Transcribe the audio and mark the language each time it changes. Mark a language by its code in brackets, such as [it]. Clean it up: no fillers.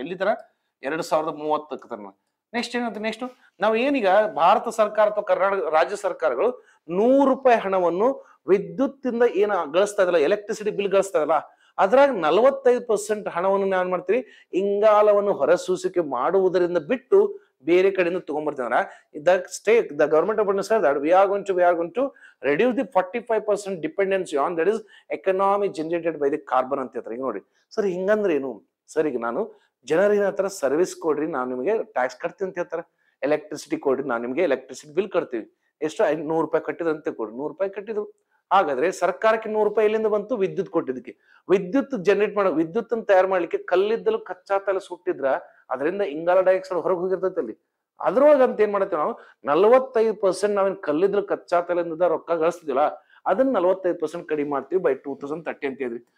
[kn] ಎಲ್ಲಿ ತರ 2030 ತನಕ. ನೆಕ್ಸ್ಟ್ ಏನಂತ, ನೆಕ್ಸ್ಟ್ ನಾವು ಏನೀಗ ಭಾರತ ಸರ್ಕಾರ ಅಥವಾ ಕರ್ನಾಟಕ ರಾಜ್ಯ ಸರ್ಕಾರಗಳು 100 ರೂಪಾಯಿ ಹಣವನ್ನು ವಿದ್ಯುತ್ ಇಂದ ಏನ ಗಳಿಸ್ತಾ ಇದಲ್ಲ, ಎಲೆಕ್ಟ್ರಿಸಿಟಿ ಬಿಲ್ ಗಳಿಸ್ತಾ ಇದಲ್ಲ, ಅದ್ರಾಗ 45% ಹಣವನ್ನು ನಾವ್ ಮಾಡ್ತೀವಿ ಇಂಗಾಲವನ್ನು ಹೊರಸೂಸಿಕೆ ಮಾಡುವುದರಿಂದ ಬಿಟ್ಟು ಬೇರೆ ಕಡೆಯಿಂದ ತಗೊಂಡ್ಬರ್ತೀವಿ. [en] the government of India said that we are going to reduce the 45% dependency on that is economy generated by the carbon [kn] ಅಂತ ಹೇಳ್ತಾರೆ. ಈಗ ನೋಡಿ ಸರ್, ಹಿಂಗಂದ್ರೆ ಏನು ಸರ್, ಈಗ ನಾನು ಜನರಿಗೆ ಹತ್ರ ಸರ್ವಿಸ್ ಕೊಡ್ರಿ, ನಾನು ನಿಮಗೆ ಟ್ಯಾಕ್ಸ್ ಕಟ್ತೀನಿ ಅಂತ ಹೇಳ್ತಾರೆ. ಎಲೆಕ್ಟ್ರಿಸಿಟಿ ಕೊಡ್ರಿ, ನಾನು ನಿಮಗೆ ಎಲೆಕ್ಟ್ರಿಸಿಟಿ ಬಿಲ್ ಕಟ್ತೀವಿ. ಎಷ್ಟು 100 ರೂಪಾಯಿ ಕಟ್ಟಿದ್ರಂತೆ ಕೊಡ್ರಿ, 100 ರೂಪಾಯಿ ಕಟ್ಟಿದ್ರು. ಹಾಗಾದ್ರೆ ಸರ್ಕಾರಕ್ಕೆ 100 ರೂಪಾಯಿ ಎಲ್ಲಿಂದ ಬಂತು, ವಿದ್ಯುತ್ ಕೊಟ್ಟಿದ್ದಕ್ಕೆ. ವಿದ್ಯುತ್ ಜನರೇಟ್ ಮಾಡೋ, ವಿದ್ಯುತ್ ಅನ್ನು ತಯಾರು ಮಾಡ್ಲಿಕ್ಕೆ ಕಲ್ಲಿದ್ದಲು ಕಚ್ಚಾ ತೈಲ ಸುಟ್ಟಿದ್ರ ಅದರಿಂದ ಇಂಗಾಲ ಡೈಆಕ್ಸೈಡ್ ಹೊರಗೆ ಹೋಗಿರ್ತೈತೆ ಅಲ್ಲಿ. ಅದ್ರೊಳಗೆ ಅಂತ ಏನ್ ಮಾಡ್ತೀವಿ ನಾವು, 45% ನಾವೇನ್ ಕಲ್ಲಿದ್ದಲು ಕಚ್ಚಾ ತೈಲದಿಂದ ರೊಕ್ಕ ಗಳಿಸ್ತಿದಿಲ್ಲ, ಅದನ್ನ 45% ಕಡಿಮೆ ಮಾಡ್ತೀವಿ ಬೈ 2030 ಅಂತ ಹೇಳಿದ್ವಿ.